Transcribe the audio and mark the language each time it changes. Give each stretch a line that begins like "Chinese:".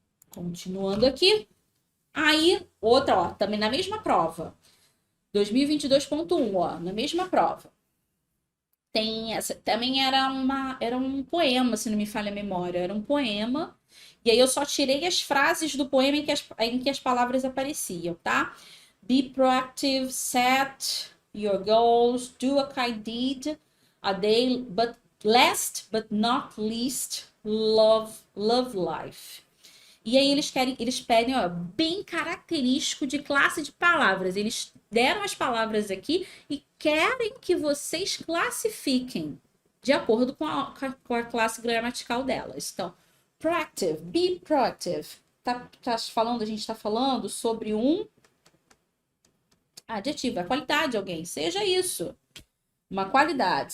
Portuguese: Continuando aqui. Aí, outra, ó, também na mesma prova. 2022.1, ó, na mesma prova. Tem essa, também era um poema, se não me falha a memória, era um poema. E aí eu só tirei as frases do poema em que as palavras apareciam, tá?
English: Be proactive, set your goals, do a kind deed, a day, but last but not least, love life.
Portuguese: E aí eles pedem, ó, bem característico de classe de palavras. Eles deram as palavras aqui e querem que vocês classifiquem de acordo com a classe gramatical delas. Então, proactive,
English: be proactive.
Portuguese: A gente está falando sobre um adjetivo, a qualidade de alguém, seja isso. Uma qualidade.